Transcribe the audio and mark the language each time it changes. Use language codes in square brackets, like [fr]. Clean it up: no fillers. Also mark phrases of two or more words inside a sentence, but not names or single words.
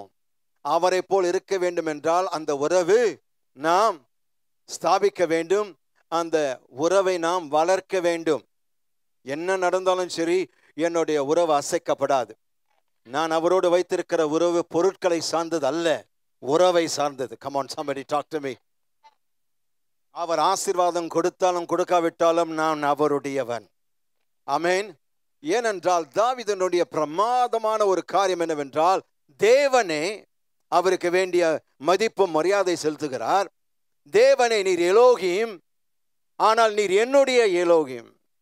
[ta] அவரை போல் இருக்க வேண்டும் என்றால் அந்த உறவு நாம் ஸ்தாபிக்க வேண்டும். அந்த உறவை நாம் வளர்க்க வேண்டும். என்ன நடந்தாலும் சரி, என்னுடைய உறவு அசைக்கப்படாது. நான் அவரோடு வைத்திருக்கிற உறவு பொருட்களை சார்ந்தது அல்ல, உறவை சார்ந்தது. [en] Come on, somebody talk to me. [ta] அவர் ஆசீர்வாதம் கொடுத்தாலும் கொடுக்காவிட்டாலும் நான் அவருடையவன். ஆமென். ஏனென்றால் தாவீதுனுடைய பிரமாதமான ஒரு காரியம் என்னவென்றால், தேவனே அவருக்கு வேண்டிய மதிப்பு மரியாதை செலுத்துகிறார். தேவனே, நீர் எலோகிம், ஆனால் நீர் என்னுடைய எலோகிம்.